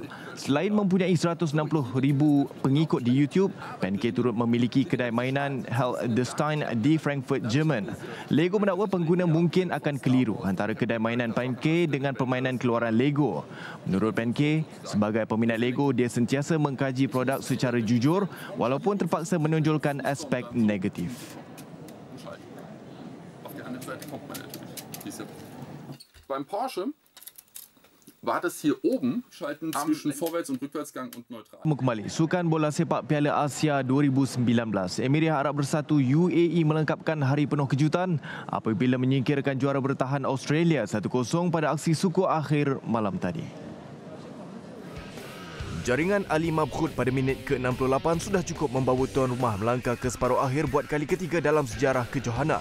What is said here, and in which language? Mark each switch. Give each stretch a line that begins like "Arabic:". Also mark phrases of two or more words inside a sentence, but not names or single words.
Malay: Selain mempunyai 160,000 pengikut di YouTube, Pankey turut memiliki kedai mainan Heldenstein di Frankfurt, Jerman. Lego mendakwa pengguna mungkin akan keliru antara kedai mainan Pankey dengan permainan keluaran Lego. Menurut Pankey, sebagai peminat Lego, dia sentiasa mengkaji produk secara jujur walaupun terpaksa menonjolkan aspek negatif.
German: Beim Porsche war das hier oben schalten zwischen Vorwärts- und Rückwärtsgang und Neutral.
Malay: Kembali, Sukan Bola Sepak Piala Asia 2019. Emirat Arab Bersatu UAE melengkapkan hari penuh kejutan apabila menyingkirkan juara bertahan Australia 1-0 pada aksi suku akhir malam tadi. Jaringan Ali Mabkhut pada minit ke-68 sudah cukup membawa tuan rumah melangkah ke separuh akhir buat kali ketiga dalam sejarah kejohanan.